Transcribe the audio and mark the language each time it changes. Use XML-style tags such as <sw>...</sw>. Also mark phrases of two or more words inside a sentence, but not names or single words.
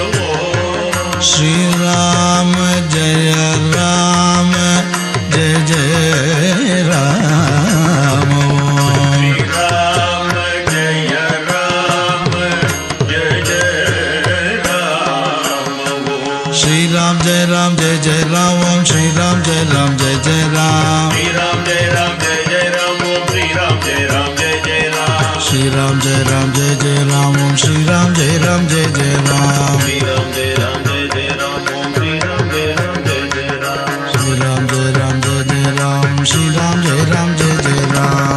<sa>श्रीराम जय राम जय जय राम श्रीराम जय राम जय जय राम श्रीराम जय राम जय जय राम ओं श्रीराम जय राम जय जय राम श्रीराम जय राम जय जय राम ओम श्रीराम जय राम जय जय राम श्रीराम जय राम जय जय राम ओम श्रीराम जय राम जय जय राम श्रीराम जय राम जय जय राम ओम श्रीराम जय राम जय जय राम श्रीराम जय राम जय जय राम श्रीराम जय राम जय जय राम</sa>